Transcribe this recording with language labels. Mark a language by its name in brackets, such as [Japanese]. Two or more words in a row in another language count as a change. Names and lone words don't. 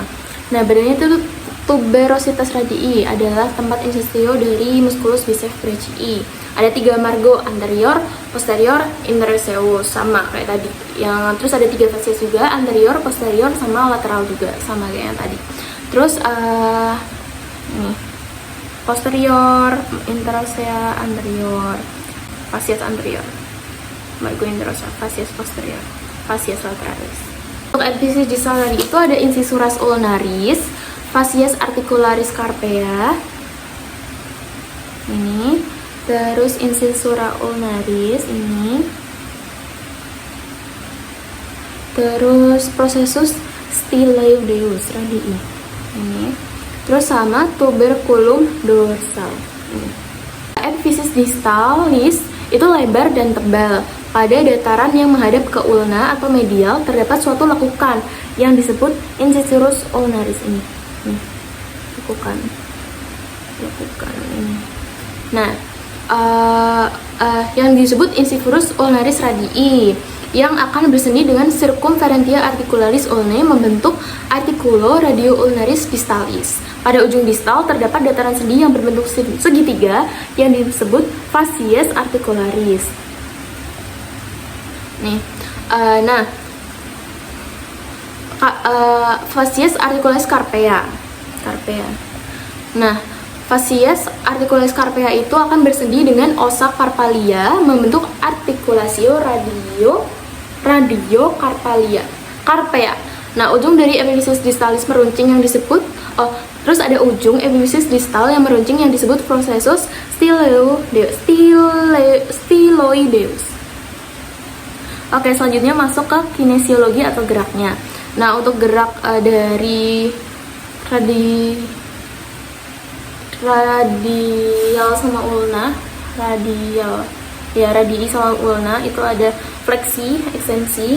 [Indonesian] Nah, badannya itu [Latin] tuberositas radii [Indonesian] adalah tempat insistio dari [Latin] musculus biceps brachii. [Indonesian] Ada 3 margo, [Latin] anterior, posterior, interoceus, [Indonesian] sama kayak tadi. Terus ada 3 fasies juga, [Latin] anterior, posterior, [Indonesian] sama lateral juga, sama kayak yang tadi. Terus ini posterior, [Latin] interosea anterior, fasies anterior. Margo interoceus, fasies posterior, fasies lateralis. [Indonesian] Untuk [Latin] epiphysis distal [Indonesian] tadi itu ada [Latin] incisuras ulnaris, fasies articularis carpea, [Indonesian] ini, terus [Latin] incisura ulnaris [Indonesian] ini, terus [Latin] processus styloideus radii [Indonesian] ini, terus sama [Latin] tuberculum dorsal [Indonesian] ini. [Latin] Epiphysis distalis [Indonesian] itu lebar dan tebal. Pada dataran yang menghadap ke ulna atau medial terdapat suatu lekukan yang disebut [Latin] incisurus ulnaris [Indonesian] ini. Lekukan ini. Nah, yang disebut [Latin] incisurus ulnaris radii [Indonesian] yang akan bersendi dengan [Latin] circumferentia articularis ulnae [Indonesian] membentuk [Latin] articulo radio ulnaris distalis. [Indonesian] Pada ujung distal terdapat dataran sendi yang berbentuk segitiga yang disebut [Latin] fasies articularis. [Indonesian] Nih, nah [Latin] Facies articularis carpea. [Indonesian] Nah, [Latin] facies articularis carpea [Indonesian] itu akan bersendi dengan [Latin] ossa carpalia [Indonesian] membentuk [Latin] articulatio radio carpea. [Indonesian] Nah, ujung dari [Latin] epifisis distalis [Indonesian] meruncing yang disebut terus ada ujung epifisis distal yang meruncing yang disebut [Latin] processus styloideus. [Indonesian] Oke, selanjutnya masuk ke kinesiologi atau geraknya. Nah, untuk gerak dari radial sama ulna, radii sama ulna itu ada fleksi, ekstensi.